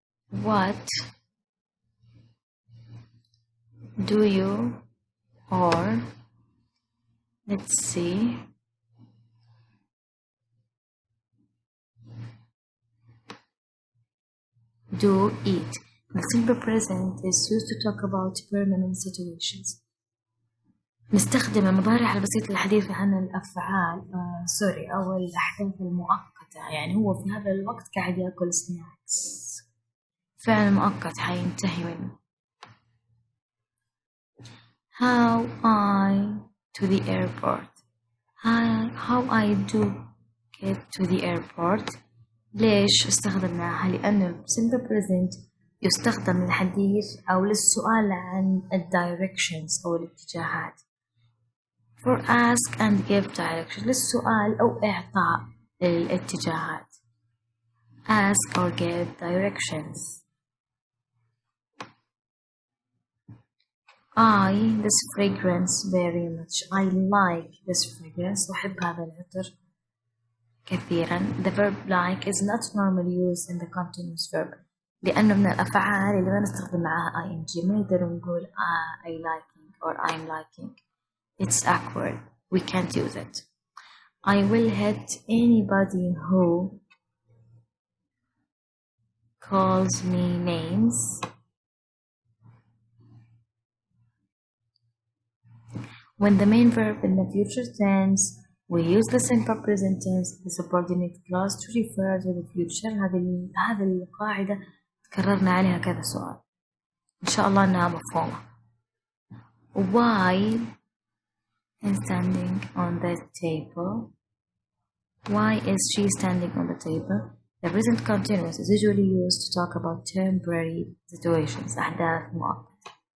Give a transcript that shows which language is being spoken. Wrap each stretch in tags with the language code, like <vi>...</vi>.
<en>What do you or let's see do eat. The simple present is used to talk about permanent situations.</en> <ar>نستخدم المضارع البسيط للحديث عن الأفعال أو الأحداث المؤقتة. يعني هو في هذا الوقت قاعد يأكل سناكس، فعل مؤقت حينتهي منه.</ar> <en>How I to the airport. How I do get to the airport.</en> <ar>ليش استخدمناها؟ لأنه simple present يستخدم للحديث أو للسؤال عن directions أو الاتجاهات.</ar> <en>For ask and give direction</en> <ar>للسؤال أو إعطاء الاتجاهات.</ar> <en>Ask or give directions. This fragrance very much. I like this fragrance.</en> <ar>أحب هذا العطر كثيرا.</ar> <en>The verb like is not normally used in the continuous verb</en> <ar>لأنه من الأفعال اللي ما نستخدم معها</ar> <en>ing.</en> <ar>ما نقدر نقول</ar> <en>I liking or I'm liking. It's awkward. We can't use it. I will hit anybody who calls me names. When the main verb in the future tense we use the simple present tense, the subordinate clause to refer to the future.</en> <ar>هذه القاعدة تكررنا عليها كذا سؤال. إن شاء الله أنها مفهومة.</ar> <en>Why is standing on the table? Why is she standing on the table? The present continuous is usually used to talk about temporary situations.</en> <ar>أحداث مؤقتة.</ar>